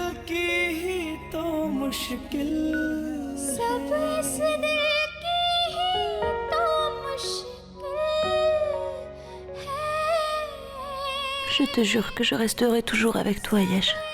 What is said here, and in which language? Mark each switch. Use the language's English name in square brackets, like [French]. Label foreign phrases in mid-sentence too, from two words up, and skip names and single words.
[Hindi] की ही तो मुश्किल सब इस दिल की ही तो मुश्किल है [French] Je te jure que je resterai toujours avec toi, Yash.